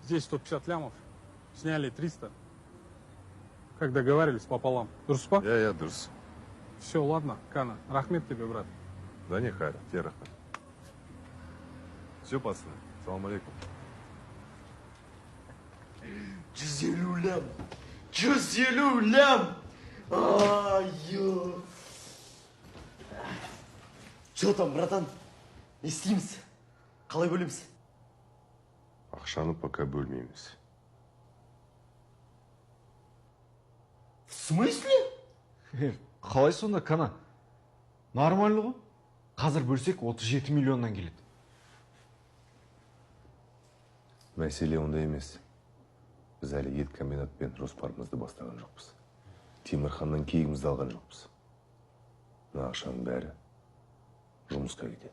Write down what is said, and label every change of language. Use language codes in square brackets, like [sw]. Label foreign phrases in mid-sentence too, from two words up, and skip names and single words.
[ru] Здесь 150 лямов. Сняли 300. Как договаривались, пополам. [kk] Дұрыс па? Я дұрыс. [ru] Все, ладно, Кана. Рахмет тебе, брат. Да не, Харя, тебе рахмет. Все, пацаны. [ar] Салам алейкум. [ru] 150 лям. 150 лям. Ай-ё. Че там, братан? [kk] Не істейміз? Қалай бөлеміз? Ақшаны пока бөлмейміз. [ru] В смысле? [kk] Қалай сонда, Кана? Нормально ғой? Қазір бөлсек 37 миллионнан келеді. Мәселе онда емес. Біз әлі ет комбинатпен жоспарымызды бастаған жоқпыз. Темірханнан кегімізді алған жоқпыз. Мына ақшаның бәрі жұмысқа кетеді.